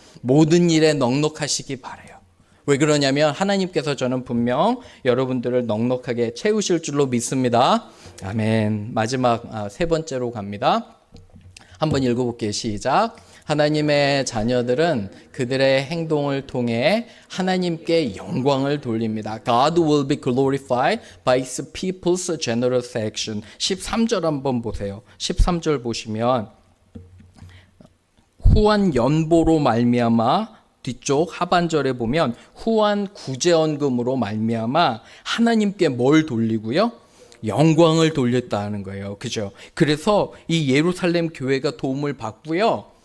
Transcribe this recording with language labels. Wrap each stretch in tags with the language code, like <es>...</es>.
<ko>모든 일에 넉넉하시기 바라요. 왜 그러냐면 하나님께서 저는 분명 여러분들을 넉넉하게 채우실 줄로 믿습니다. 아멘. 마지막 세 번째로 갑니다. 한번 읽어볼게요. 시작. 하나님의 자녀들은 그들의 행동을 통해 하나님께 영광을 돌립니다.</ko> <en>God will be glorified by his people's generous action.</en> <ko>13절 한번 보세요. 13절 보시면 후한 연보로 말미암아 뒤쪽 하반절에 보면 후한 구제언금으로 말미암아 하나님께 뭘 돌리고요? 영광을 돌렸다는 거예요. 그죠? 그래서 이 예루살렘 교회가 도움을 받고요.</ko>